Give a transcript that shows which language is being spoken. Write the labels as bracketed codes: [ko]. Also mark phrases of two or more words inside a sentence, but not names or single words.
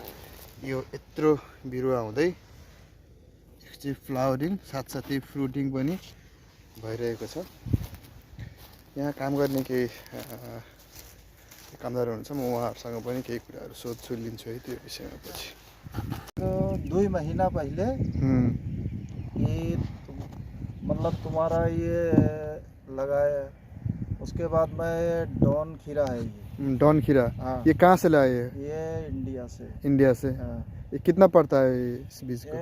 [ne] यो यत्रो बिरुवा हुँदै एकचोटि फ्लावरिङ साथसाथै फ्रुटिङ पनि भइरहेको छ। यहाँ काम गर्ने केही कामदार हुनुहुन्छ। म उहाँहरूसँग पनि केही कुराहरू सोध्छु, लिन्छु है त्यो विषयमा पछि। [hi] 2 महीना पहले ये मतलब तुम्हारा ये लगाया, उसके बाद में डॉन खीरा है। ये डॉन खीरा, हाँ। ये कहाँ से लाए? ये इंडिया से। हाँ। ये कितना पड़ता है इस बीज को?